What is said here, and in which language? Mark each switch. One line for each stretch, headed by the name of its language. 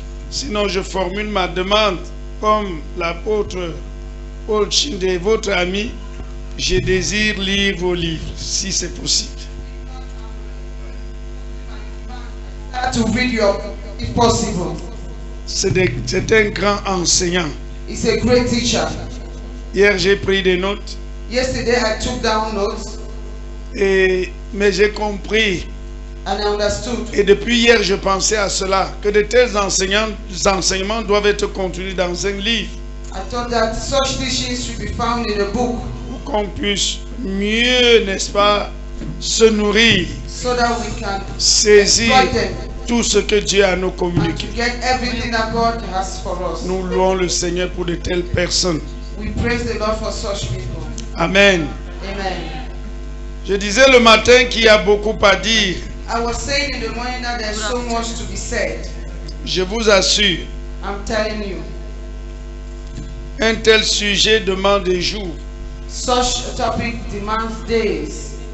French: Sinon, je formule ma demande comme l'apôtre Paul Chinde, votre ami. Je désire lire vos livres, si c'est possible.
English: To read your, if possible.
French: C'est un grand enseignant.
English: He's a great teacher.
French: Hier, j'ai pris des notes.
English: Yesterday I took down notes
French: Mais j'ai compris.
English: and I understood.
French: Et depuis hier, je pensais à cela, que de tels enseignements doivent être contenus dans un livre.
English: I thought that such teachings should be found in a book
French: Pour qu'on puisse mieux, n'est-ce pas, se nourrir,
English: so that we can
French: saisir
English: exploit them
French: tout ce que Dieu a nous
English: and
French: communiqué.
English: to get everything that God has for us.
French: Nous louons le Seigneur pour de telles personnes.
English: We praise the Lord for such people.
French: Amen.
English: Amen.
French: Je disais le matin qu'il y a beaucoup à dire.
English: I was saying in the morning that there's so much to be said.
French: Je vous assure,
English: I'm telling you,
French: un tel sujet demande des jours.
English: such a topic demands days.